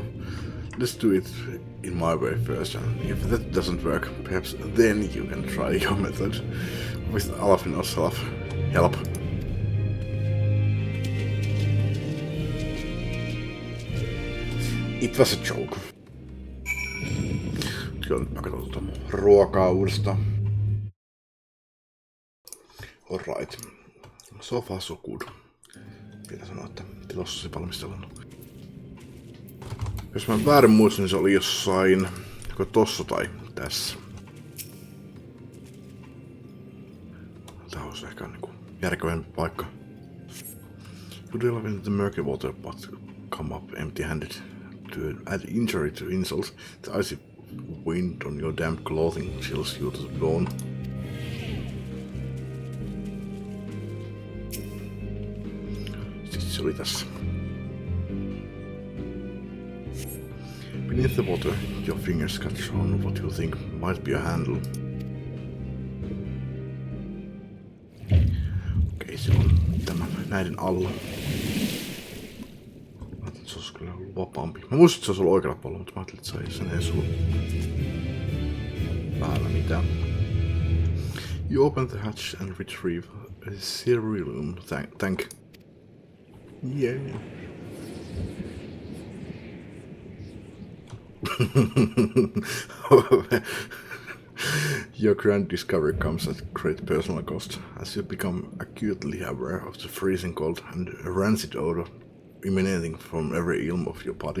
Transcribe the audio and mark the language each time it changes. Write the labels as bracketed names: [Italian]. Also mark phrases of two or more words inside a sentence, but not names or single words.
[English] Let's do it in my way first, and if that doesn't work, perhaps then you can try your method with Alfin's help. It was a joke. [Finnish] Kyllä nyt mä katson ruokaa uudestaan. [English] Alright. So far so good. [Finnish] Pitää sanoa, että tilossa valmistellaan. Jos mä väärin muistan, niin se oli jossain joko tossa tai tässä. Tää olisi ehkä niinku järkevämpi paikka. [English] Would you love the murky water but come up empty-handed to add injury to insult? The icy wind on your damp clothing chills you to the bone. [Finnish] Sitten se oli tässä. [English] Beneath the water, your fingers catch on what you think might be a handle. [Finnish] Okei, se on tämä näiden alla. Se olisi kyllä ollut vapaampi. Mä muistin, että se olisi ollut oikealla puolella, mutta mä ajattelin, että se ei edes ollut päällä mitään. [English] You open the hatch and retrieve a cerealium tank. Yeah. Your grand discovery comes at great personal cost, as you become acutely aware of the freezing cold and rancid odor emanating from every ilm of your body.